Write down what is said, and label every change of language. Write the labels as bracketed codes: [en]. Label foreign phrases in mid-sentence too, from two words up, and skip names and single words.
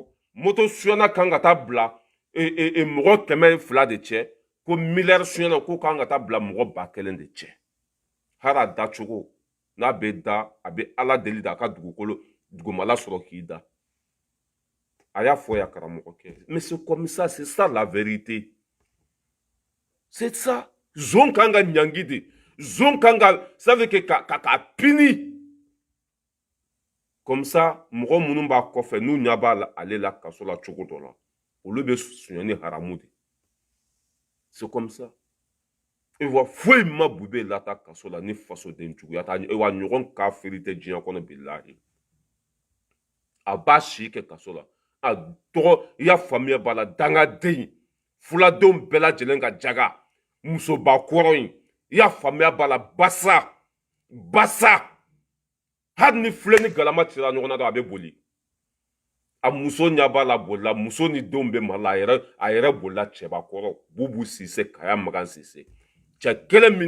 [bm] moto suyɛnna kan ka taa bila mɔgɔ 200 de cɛ ko miliyari suyɛnna ko kan ka taa bila mɔgɔ 1000 de cɛ hali a dacogo n'a bɛ da a bɛ ala deli da a ka dugumala sɔrɔ k'i da a y'a fɔ ya karamɔgɔ kɛ [fr] mais c'est comme ça c'est ça la vérité c'est ça [bm] zon kan ka ɲangi de zon kan ka [fr] ça veut que [bm] ka pini [fr] comme ça [bm] mɔgɔ minnu b'a kɔfɛ n'u ɲɛ b'a ale la kaso la cogo dɔ la olu bɛ sonyani haramu de [fr] c'est comme ça [bm] e wa foyi ma Bube lata kaso la ni fasoden juguya ta wa ɲɔgɔn kafiri tɛ diɲɛ kɔnɔ bilahi a b'a si kɛ kaso la a tɔgɔ i y'a faamuya b'a la dangaden fuladenw bɛɛ lajɛlen ka jaga musobakɔrɔ in i y'a faamuya b'a la basa hali ni filɛ ni galama cira ɲɔgɔn na dɔrɔn a bɛ boli a muso ɲɛ b'a la bolila muso ni denw bɛ mali la a yɛrɛ bolila cɛbakɔrɔ Bubu Sise Kaya Magan Sise cɛ kelen min